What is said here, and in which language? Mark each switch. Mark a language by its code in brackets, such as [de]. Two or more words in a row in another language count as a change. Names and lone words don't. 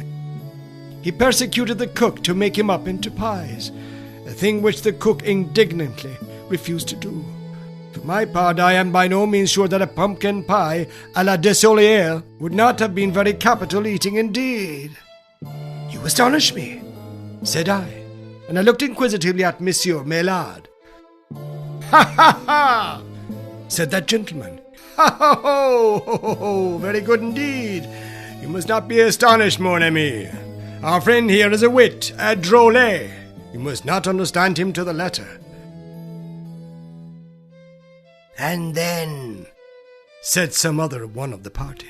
[en] He persecuted the cook to make him up into pies, a thing which the cook indignantly refused to do. For my part, I am by no means sure that a pumpkin pie [fr] à la [en] Desolières would not have been very capital eating indeed." "You astonish me," said I, and I looked inquisitively at Monsieur Maillard. "Ha, ha, ha!" said that gentleman. "Ha, ha, ho, ho, ho, ho, very good indeed. You must not be astonished, [fr] mon ami. [en] Our friend here is a wit, a drôle. You must not understand him to the letter." "And then," said some other one of the party,